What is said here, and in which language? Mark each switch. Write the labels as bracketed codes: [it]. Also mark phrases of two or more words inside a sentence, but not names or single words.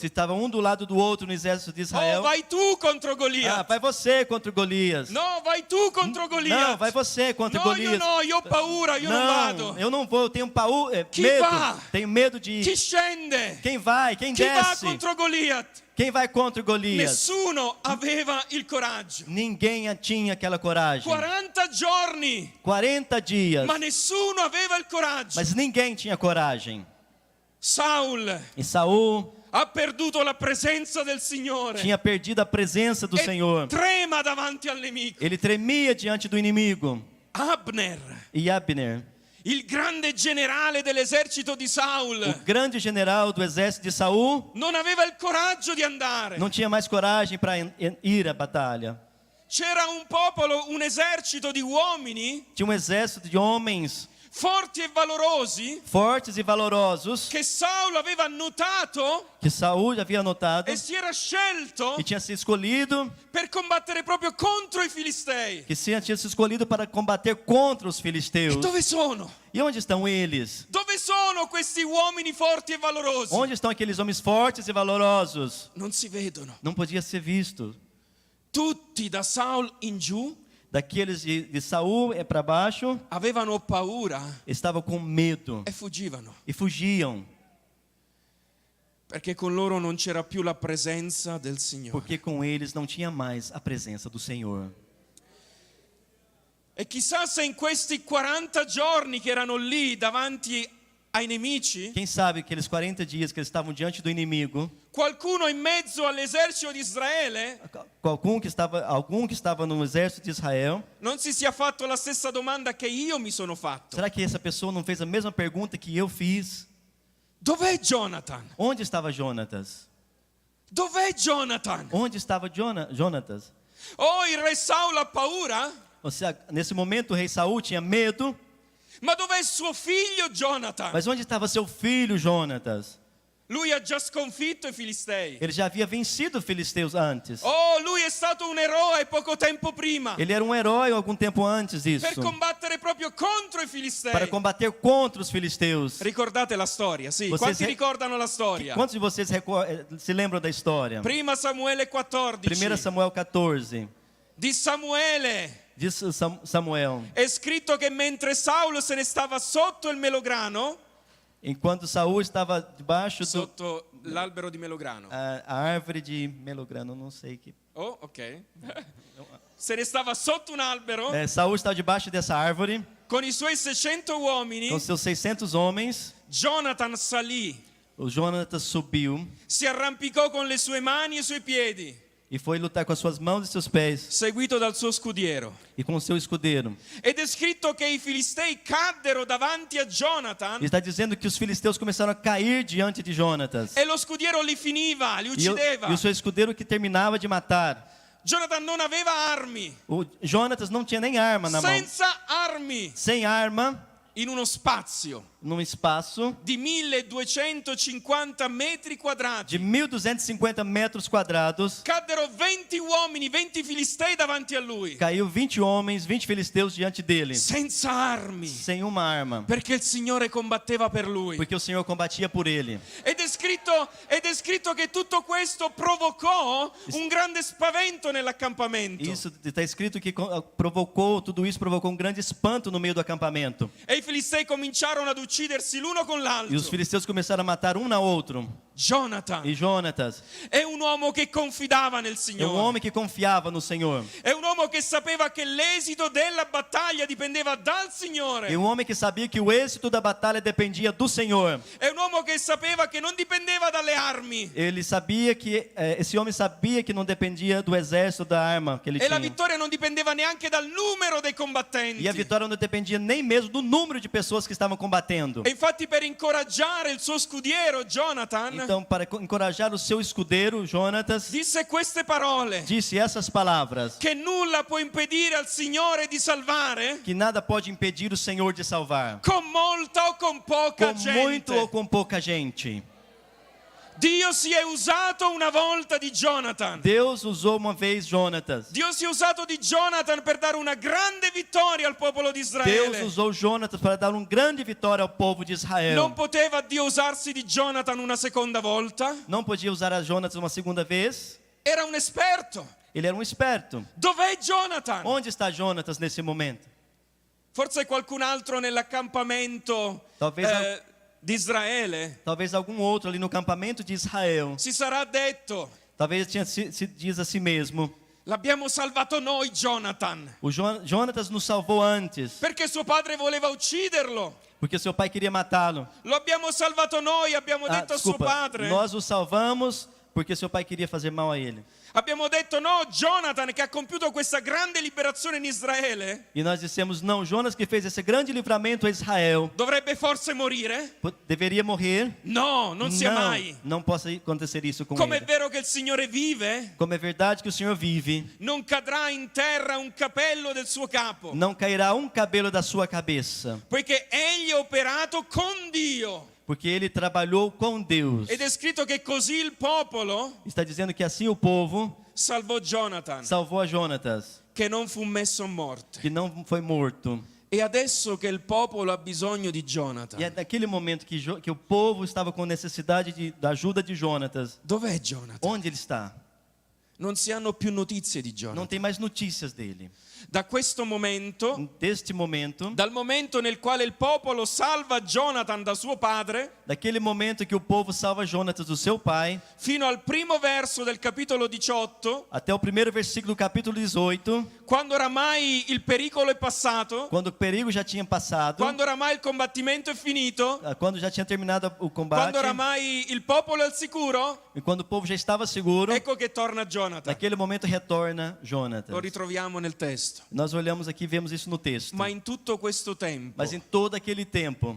[pt] Se estava um do lado do outro no exército de Oh, Israel. [it] vai tu contro Ah, Goliat. [pt] vai você contra o Golias. [it] No, vai tu contro Goliat. [pt] Não, vai você contra o [it] No, [pt] Golias. [it] io ho paura, io non vado. [pt] Não, eu não vou, eu tenho [it] Chi [pt] medo. [it] va? [pt] Tenho medo de [it] Chi [pt] ir. [it] scende? [pt] Quem vai? Quem [it] Chi va [pt] desce? [it] contro Goliat? [pt] Quem vai contra o Golias? [it] Nessuno aveva il coraggio. [pt] Ninguém tinha aquela coragem. [it] 40 giorni, [pt] 40 dias. [it] ma nessuno aveva il coraggio. [pt] Mas ninguém tinha coragem. [it] Saul [pt] E Saul [it] ha perduto la presenza del Signore [pt] tinha perdido a presença do [it] e [pt] Senhor. [it] trema davanti al nemico. [pt] Ele tremia diante do inimigo. [it] Abner, [pt] E Abner, [it] il grande generale dell'esercito di [pt] o [it] Saul, [pt] grande general do exército de Saul, [it] non aveva il coraggio di andare. [pt] não tinha mais coragem para ir à batalha. [it] C'era un popolo, un esercito di uomini [pt] Tinha um exército de homens [it] forti e valorosi [pt] fortes e valorosos [it] che Saul aveva notato [pt] que Saul já havia notado [it] e si era scelto [pt] e tinha se escolhido, [it] per combattere proprio contro i filistei. [pt] que tinha se escolhido para combater contra os [it] E [pt] filisteus. [it] dove sono? [pt] E onde estão eles? [it] Dove sono questi uomini forti e valorosi? [pt] Onde estão aqueles homens fortes e valorosos? [it] Non si vedono. [pt] Não podia ser visto. [it] Tutti da Saul in giù [pt] Daqueles de Saul para baixo, [it] avevano paura [pt] estavam com medo [it] e fuggivano, [pt] e fugiam, [it] perché con loro non c'era più la presenza del Signore. [pt] porque com eles não tinha mais a presença do Senhor. [it] E chissà se in questi 40 giorni che erano lì davanti ai nemici, [pt] Quem sabe aqueles 40 dias que eles estavam diante do inimigo, [it] qualcuno in mezzo all'esercito di Israele [pt] algum que estava no exército de Israel, [it] non si sia fatto la stessa domanda che io mi sono fatto. [pt] será que essa pessoa não fez a mesma pergunta que eu fiz? [it] Dov'è Jonathan? [pt] Onde estava Jonatas? [it] Dov'è Jonathan? [pt] Onde estava Jonatas? [it] Oh, il re Saulo ha paura? [pt] Ou seja, nesse momento o rei Saul tinha medo, [it] Ma dov'è suo figlio Jonathan? [pt] mas onde estava seu filho Jonatas? [it] Lui ha già sconfitto i Filistei. [pt] Ele já havia vencido os filisteus antes. [it] Oh, lui è stato un eroe poco tempo prima [pt] Ele era um herói algum tempo antes [it] per [pt] disso, [it] combattere proprio contro i Filistei. [pt] para combater contra os filisteus. [it] Ricordate la storia, sì. [pt] Vocês [it] Quanti re- ricordano la storia? [pt] Quantos de vocês se lembram da história? [it] Prima Samuele 14. [pt] 1 Samuel 14, [it] Di Samuele [pt] diz Samuel: [it] è scritto che mentre Saulo se ne stava sotto il melograno, [pt] enquanto Saul estava debaixo [it] sotto l'albero di melograno. [pt] a árvore de melograno, não sei que. Oh, ok. [it] Se ne stava sotto un albero [pt] Saul estava debaixo dessa árvore [it] con i suoi 600 uomini. [pt] com seus 600 homens. [it] Jonathan salì, [pt] O Jonatas subiu [it] si arrampicò con le sue mani e i suoi piedi, [pt] e foi lutar com as suas mãos e seus pés [it] seguito dal suo scudiero. [pt] e com o seu escudeiro. [it] Ed è scritto che i Filistei caddero davanti a Jonathan [pt] E está dizendo que os filisteus começaram a cair diante de Jonatas. [it] e lo scudiero li finiva, li [pt] E [it] uccideva. [pt] o seu escudeiro que terminava de matar. [it] Jonathan non aveva armi, [pt] O Jonatas não tinha nem arma na mão. [it] senza armi, [pt] Sem arma, [it] in uno spazio [pt] num espaço [it] di 1250 metri quadrati. [pt] de 1.250 metros quadrados, [it] Caddero 20 uomini, 20 Filistei davanti a lui, [pt] caiu 20 homens, 20 filisteus diante dele, [it] senza armi, [pt] sem uma arma, [it] perché il Signore combatteva per lui. [pt] porque o Senhor combatia por ele. [it] Ed è scritto che tutto questo provocò un grande spavento nell'accampamento. [pt] Isso está escrito que tudo isso provocou um grande espanto no meio do acampamento. [it] E i Filistei cominciarono ad uccidersi l'uno con [pt] E os [it] l'altro. [pt] filisteus começaram a matar um na outro. [it] Jonathan [pt] E Jonatas [it] è un uomo che confidava nel [pt] é um [it] Signore. [pt] homem que confiava no Senhor. [it] È un uomo che sapeva che l'esito della battaglia dipendeva dal Signore. [pt] E um homem que sabia que o êxito da batalha dependia do Senhor. [it] È un uomo che sapeva che non dipendeva dalle armi. [pt] Ele sabia que esse homem sabia que não dependia do exército, da arma que ele [it] E la [pt] tinha. [it] vittoria non dipendeva neanche dal numero dei combattenti. [pt] E a vitória não dependia nem mesmo do número de pessoas que estavam combatendo. [it] E infatti per incoraggiare il suo scudiero Jonathan [pt] Então, para encorajar o seu escudeiro, Jonatas, [it] disse queste parole: [pt] disse essas palavras: [it] che nulla può impedire al Signore di salvare, [pt] que nada pode impedir o Senhor de salvar, [it] con molta o con poca [pt] com [it] gente. [pt] muito ou com pouca gente. [it] Dio si è usato una volta di Jonathan. [pt] Deus usou uma vez Jonatas. [it] Dio si è usato di Jonathan per dare una grande vittoria al popolo di [pt] Deus [it] Israele. [pt] usou Jonatas para dar uma grande vitória ao povo de [it] Non [pt] Israel. [it] poteva Dio usarsi di Jonathan una seconda volta? [pt] Não podia usar a Jonatas uma segunda vez. [it] Era un esperto. [pt] Ele era um esperto. [it] Dov'è Jonathan? [pt] Onde está Jonatas nesse momento? [it] Forse qualcun altro nell'accampamento [pt] Talvez [it] di Israele [pt] Talvez algum outro ali no campamento de Israel. [it] si sarà detto: [pt] Talvez se diz a si mesmo: [it] l'abbiamo salvato noi Jonathan, [pt] o Jonatas nos salvou antes, [it] perché suo padre voleva ucciderlo. [pt] porque seu pai queria matá-lo. [it] Lo abbiamo salvato noi, abbiamo detto a suo [pt] Desculpa, [it] padre. [pt] nós o salvamos porque seu pai queria fazer mal a ele. [it] Abbiamo detto no, Jonathan che ha compiuto questa grande liberazione in Israele [pt] E nós dissemos: não, Jonas que fez esse grande livramento a Israel [it] dovrebbe forse morire? [pt] deveria morrer. [it] No, non sia mai. [pt] Não possa acontecer isso com [it] Come è [pt] ele. [it] vero che il Signore vive, [pt] Como é verdade que o Senhor vive, [it] non cadrà in terra un capello del suo capo, [pt] não cairá um cabelo da sua cabeça, [it] poiché egli ha operato con Dio. [pt] porque ele trabalhou com Deus. [it] Ed è scritto che così il popolo [pt] Está dizendo que assim o povo [it] salvò Jonathan, [pt] salvou a Jonatas, [it] che non fu messo a morte. [pt] que não foi morto. [it] E adesso che il popolo ha bisogno di Jonathan, [pt] E é naquele momento que o povo estava com necessidade da ajuda de Jonatas. [it] dov'è Jonathan? [pt] Onde ele está? [it] Non si hanno più notizie di [pt] Não [it] Jonathan. [pt] tem mais notícias dele. [it] Da questo momento, [pt] Deste momento, [it] dal momento nel quale il popolo salva Jonathan da suo padre, [pt] daquele momento que o povo salva Jonatas do seu pai, [it] fino al primo verso del capitolo 18, [pt] até o primeiro versículo do capítulo 18, [it] quando oramai il pericolo è passato, [pt] quando o perigo já tinha passado, [it] quando oramai il combattimento è finito, [pt] quando já tinha terminado o combate, [it] quando oramai il popolo è al sicuro, [pt] e quando o povo já estava seguro, [it] ecco che torna Jonathan. [pt] Jonathan. Naquele momento retorna Jonatas. [it] Lo ritroviamo nel testo. [pt] Nós olhamos aqui e vemos isso no texto. [it] Ma in tutto questo tempo, [pt] Mas em todo aquele tempo,